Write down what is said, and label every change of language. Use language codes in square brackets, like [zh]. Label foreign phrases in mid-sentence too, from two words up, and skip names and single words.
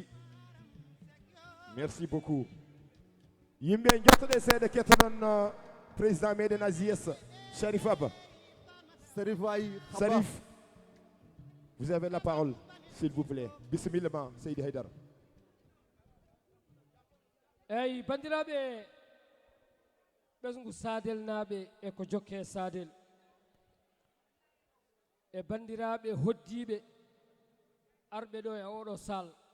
[fr] Merci beaucoup. [ff] Yimbe jottode seede ketonon président meɗen AJS Sarif Abba. Sarif wayi. Sarif, [fr] vous avez la parole, s'il vous plaît. [ar] Bismillah, Seydi Haydara. [ff] eyi bandiraɓe ɓesgu sadel naaɓe e ko jokke sadel e bandiraɓe hoddiɓe arɓe ɗo e oɗo sal